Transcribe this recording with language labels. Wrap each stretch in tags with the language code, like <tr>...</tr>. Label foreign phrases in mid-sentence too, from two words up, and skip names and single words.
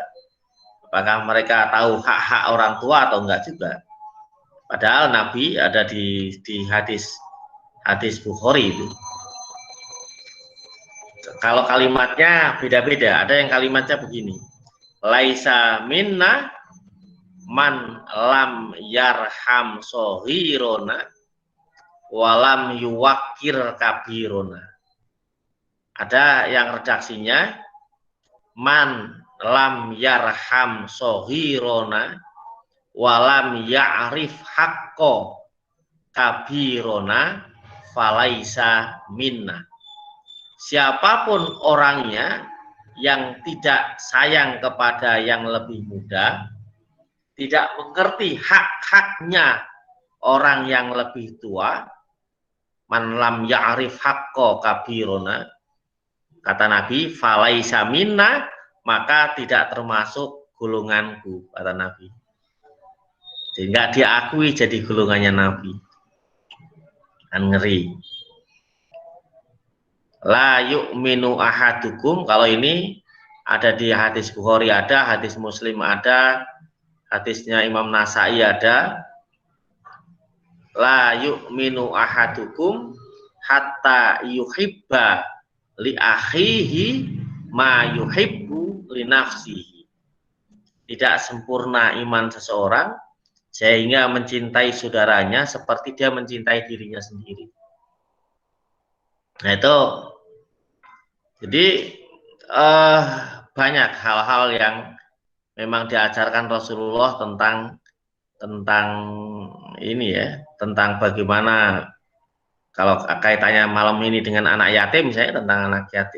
<id>Apakah mereka tahu hak-hak orang tua atau enggak juga. Padahal Nabi ada di hadis Bukhari itu. Kalau kalimatnya beda-beda, ada yang kalimatnya begini:</id> <ar>ليس منا من لم يرحم صغيرنا ولم يوقر كبيرنا.</ar> <id>Ada yang redaksinya</id> <ar>من لم يرحم صغيرنا ولم يعرف حق كبيرنا فليس منا.</ar> <id>Siapapun orangnya yang tidak sayang kepada yang lebih muda, tidak mengerti hak-haknya orang yang lebih tua,</id> <ar>من لم يعرف حق كبيرنا,</ar> <id>kata Nabi,</id> <ar>فليس منا,</ar> <id>maka tidak termasuk golonganku, kata Nabi. Sehingga diakui jadi golongannya Nabi. Kan ngeri.</id> <ar>لا يؤمن أحدكم,</ar> <id>kalau ini ada di hadis Bukhari, ada hadis Muslim, ada hadisnya Imam Nasai, ada.</id> <ar>لا يؤمن أحدكم حتى يحب لأخيه ما يحب لنفسه.</ar> <id>Tidak sempurna iman seseorang sehingga mencintai saudaranya seperti dia mencintai dirinya sendiri. Nah itu, jadi banyak hal-hal yang memang diajarkan Rasulullah tentang ini ya, tentang bagaimana kalau kaitannya malam ini dengan anak yatim, misalnya tentang anak yatim.</id>